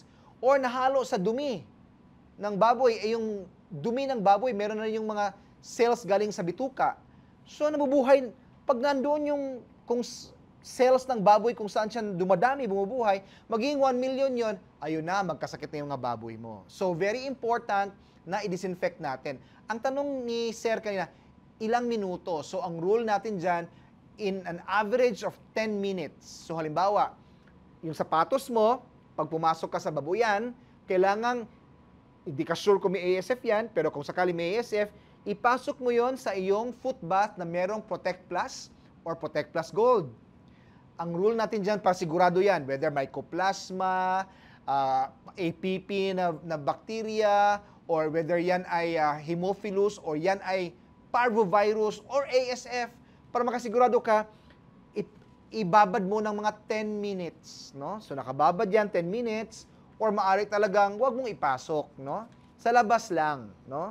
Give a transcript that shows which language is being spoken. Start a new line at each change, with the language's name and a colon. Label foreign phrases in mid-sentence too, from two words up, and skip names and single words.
Filipino: Or nahalo sa dumi ng baboy. Eh yung dumi ng baboy, meron na yung mga cells galing sa bituka. So nabubuhay, pag nandoon yung kung cells ng baboy kung saan siya dumadami, bumubuhay, maging 1 million yon, ayun na, magkasakit na yung mga baboy mo. So,
English: very important
Filipino: na i-disinfect natin. Ang tanong ni Sir kanina, ilang minuto? So, ang rule natin dyan,
English: in an average of 10 minutes.
Filipino: So, halimbawa, yung sapatos mo, pag pumasok ka sa babuyan, kailangang, hindi ka sure kung may ASF yan, pero kung sakali may ASF, ipasok mo yon sa iyong
English: foot bath
Filipino: na merong Protect Plus or Protect Plus Gold. Ang rule natin dyan, pasigurado yan,
English: whether mycoplasma, APP
Filipino: na bacteria,
English: or whether
Filipino: yan ay Haemophilus, or yan ay parvovirus, or ASF, para makasigurado ka, ibabad mo ng mga 10 minutes. No? So nakababad yan, 10 minutes, or maaari talagang wag mong ipasok, no? Sa labas lang, no?